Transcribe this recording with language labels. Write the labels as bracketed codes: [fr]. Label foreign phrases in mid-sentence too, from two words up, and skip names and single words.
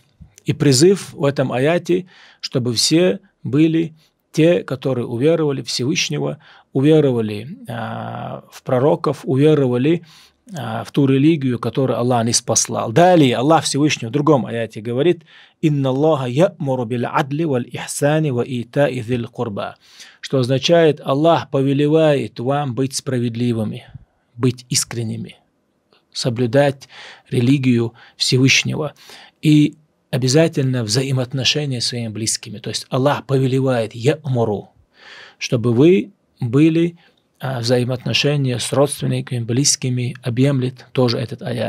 [ru] И призыв в этом аяте, чтобы все были те, которые уверовали в Всевышнего, уверовали в пророков, уверовали в ту религию, которую Аллах не спаслал. Далее Аллах Всевышний в другом аяте говорит: [ar] «إن الله يأمر بالعدل والإحسان وإيتاء ذي القربى», [ru] что означает: Аллах повелевает вам быть справедливыми, быть искренними, соблюдать религию Всевышнего и обязательно взаимоотношения с своими близкими. То есть Аллах повелевает я'муру, чтобы вы были взаимоотношения с родственниками, близкими, объемлет тоже этот аят.